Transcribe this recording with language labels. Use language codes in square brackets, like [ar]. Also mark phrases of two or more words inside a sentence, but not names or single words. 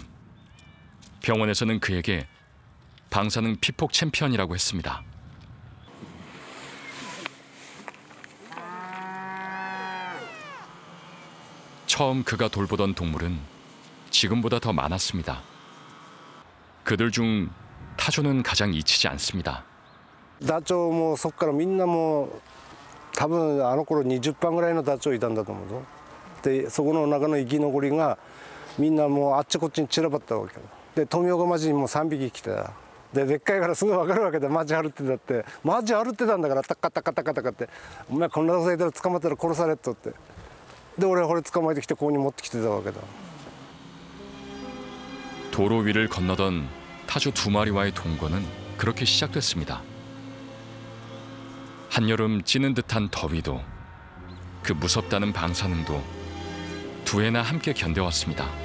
[ko] 병원에서는 그에게 방사능 피폭 챔피언이라고 했습니다. 처음 그가 돌보던 동물은 지금보다 더 많았습니다. 그들 중 타조는 가장 잊히지 않습니다. [ja] ダチョウもそこからみんなもう多分あの頃20羽ぐらいのダチョウいたんだと思うぞ。でそこの中の生き残りがみんなもうあっちこっちに散らばったわけだ。で富岡町にも3匹来てた。でっかいからすぐ分かるわけでマジ歩ってたってマジ歩ってたんだからタッカタカタカタカってお前こんなことされたら捕まったら殺されっとってで俺はこれ捕まえてきてここに持ってきてたわけだ. [ko] 도로 위를 건너던 타조 2마리와의 동거는 그렇게 시작됐습니다. 한여름 찌는 듯한 더위도 그 무섭다는 방사능도 두 해나 함께 견뎌왔습니다.